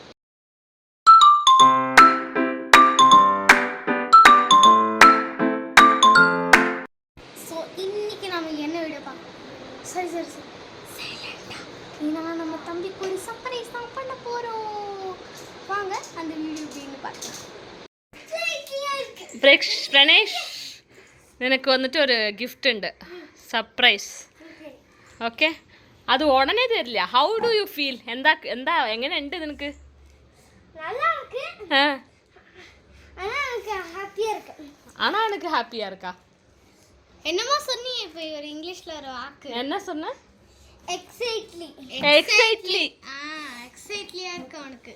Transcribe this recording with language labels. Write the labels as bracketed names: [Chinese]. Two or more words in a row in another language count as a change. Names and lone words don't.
[Tamil] ஸோ இன்னைக்கு நம்ம என்ன வீடியோ பார்க்கலாம்? சரி சைலண்டா நான் நம்ம தம்பிக்கு ஒரு சர்ப்ரைஸ் தான் பண்ண போகிறோம். வாங்க அந்த வீடியோ அப்படின்னு பார்க்கலாம். பிரணேஷ், [Malayalam] നിനക്ക് വന്നിട്ട് ഒരു ഗിഫ്റ്റ് ഉണ്ട്, സർപ്രൈസ്. ഓക്കെ, അത് ഉടനെ തരില്ല. [English] how do you feel? [Malayalam] എന്താ എങ്ങനെയുണ്ട് നിനക്ക്? [Tamil] ஆனா எனக்கு ஹாப்பியா இருக்கா? என்னமா சொன்னீங்க இப்போ ஒரு இங்கிலீஷ்ல ஒரு வாக்கு? என்ன சொன்ன? எக்ஸைட்லி இருக்கு உனக்கு.